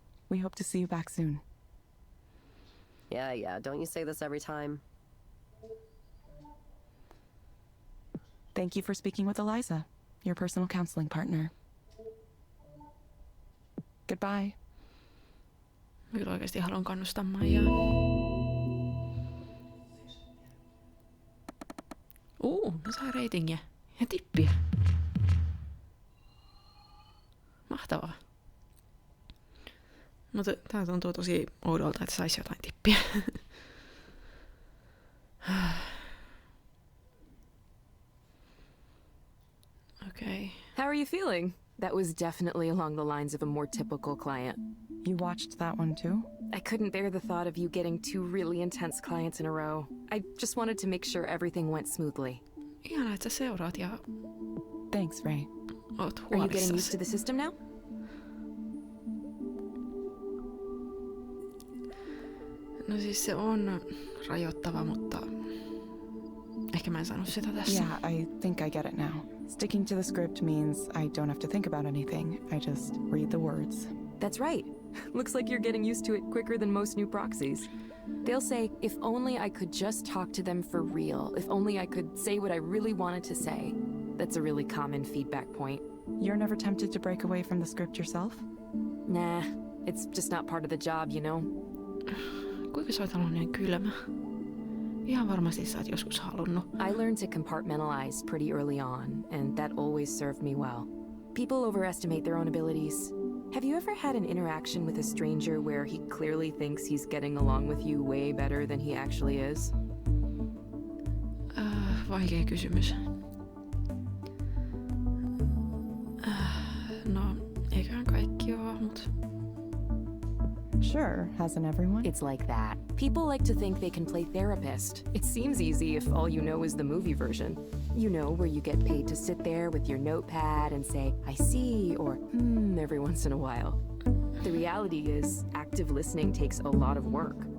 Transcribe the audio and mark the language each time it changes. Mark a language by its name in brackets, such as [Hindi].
[English] We hope to see you back soon. Yeah, don't you say this every time? Thank you for speaking with Eliza, your personal counseling partner. Goodbye. [Finnish] Kyllä oikeasti haluan kannustaa Maijaa. Ne saa reitingiä ja tippiä. Mahtavaa. Mutta tää tuntuu tosi oudolta, että saisi jotain tippiä. [English] Okay. How are you feeling? That was definitely along the lines of a more typical client. You watched that one too? I couldn't bear the thought of you getting 2 really intense clients in a row. I just wanted to make sure everything went smoothly. [Finnish] Ihanaa, että sä seuraat ja [English] Thanks, Ray. [Finnish] oot [English] Are you getting used [Finnish] huolissasi. [English] to the system now? [Finnish] No siis se on rajoittava, mutta ehkä mä en sanonut sitä tässä. [English] Yeah, I think I get it now. Sticking to the script means I don't have to think about anything. I just read the words. That's right. Looks like you're getting used to it quicker than most new proxies. They'll say, if only I could just talk to them for real. If only I could say what I really wanted to say. That's a really common feedback point. You're never tempted to break away from the script yourself? Nah, it's just not part of the job, you know? [Finnish] Kuinka sä oot ollut niin kylmä? Ihan varmasti sä oot joskus halunnut. [English] I learned to compartmentalize pretty early on, and that always served me well. People overestimate their own abilities. Have you ever had an interaction with a stranger where he clearly thinks he's getting along with you way better than he actually is? [Finnish] Vaikea kysymys. No, eiköhän kaikki oo, mut [English] Sure, hasn't everyone? It's like that. People like to think they can play therapist. It seems easy if all you know is the movie version. You know, where you get paid to sit there with your notepad and say, I see, or every once in a while. The reality is, active listening takes a lot of work.